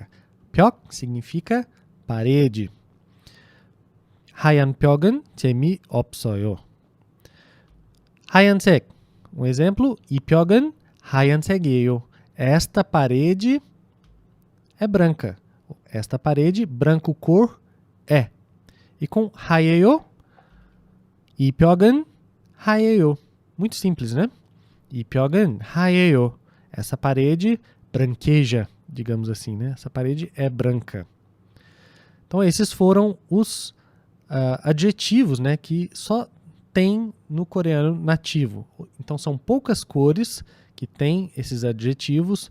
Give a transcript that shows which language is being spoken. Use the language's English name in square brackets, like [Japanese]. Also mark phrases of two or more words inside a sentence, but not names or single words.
[Portuguese] 벽 significa parede. [Korean] 하얀 벽은 재미없어요. 하얀색, [Portuguese] um exemplo, [Korean] 이 벽은 하얀색이에요. [Portuguese] Esta parede é branca. Esta parede, branco cor, é. E com [Korean] 하얘요, 이 벽은 하얘요. [Portuguese] Muito simples, né? [Korean] 이 벽은 하얘요. [Portuguese] Essa parede branqueja, digamos assim, né? Essa parede é branca. Então, esses foram os adjetivos, né, que só tem no coreano nativo. Então, são poucas cores que têm esses adjetivos.